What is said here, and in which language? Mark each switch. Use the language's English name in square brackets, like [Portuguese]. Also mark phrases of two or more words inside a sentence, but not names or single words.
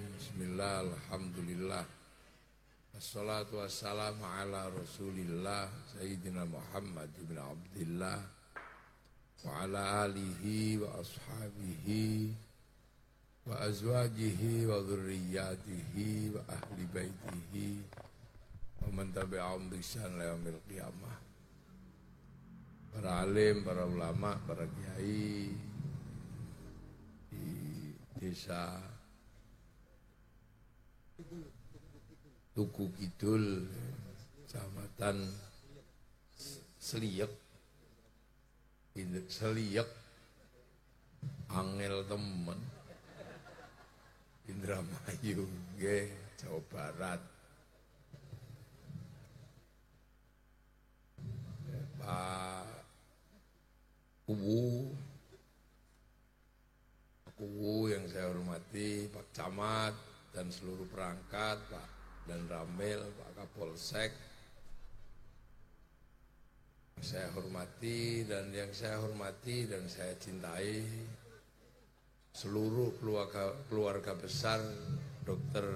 [Arabic] بسم الله، الحمد لله. الصلاة والسلام على رسول الله سيدنا محمد بن عبد الله وعلى آله وأصحابه وأزواجه وذرياته وأهل بيته ومن تبعهم بإحسان إلى يوم القيامة. [Indonesian] Para alim, para ulama, para kiai di desa Tugu Kidul, Kecamatan Seliek, Seliek, [Javanese] angel temen, [Indonesian] Indramayu, Jawa Barat. Pak Kuwu yang saya hormati, Pak Camat dan seluruh perangkat, Pak dan Ramil, Pak Kapolsek, saya hormati dan yang saya hormati dan saya cintai seluruh keluarga besar Dr.